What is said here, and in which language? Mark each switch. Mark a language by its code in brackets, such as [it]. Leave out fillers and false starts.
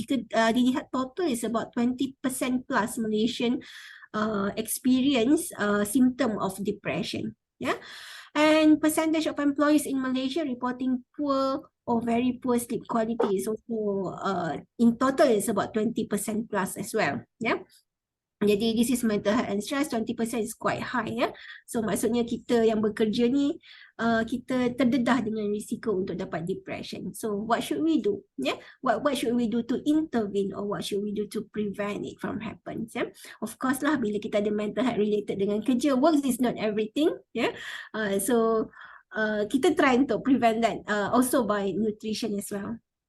[ms] Jika dilihat [en] total is about 20% plus Malaysian experience symptom of depression. And percentage of employees in Malaysia reporting poor or very poor sleep quality is also in total is about 20% plus as well. Jadi this is mental health and stress, 20% is quite high. [ms] So maksudnya kita yang bekerja ni, kita terdedah dengan risiko untuk dapat depression. [en] So what should we do? What should we do to intervene, or what should we do to prevent it from happen? Of course lah, [ms] bila kita ada [en] mental health related [ms] dengan kerja, [en] work is not everything. So kita try untuk prevent that also by nutrition as well.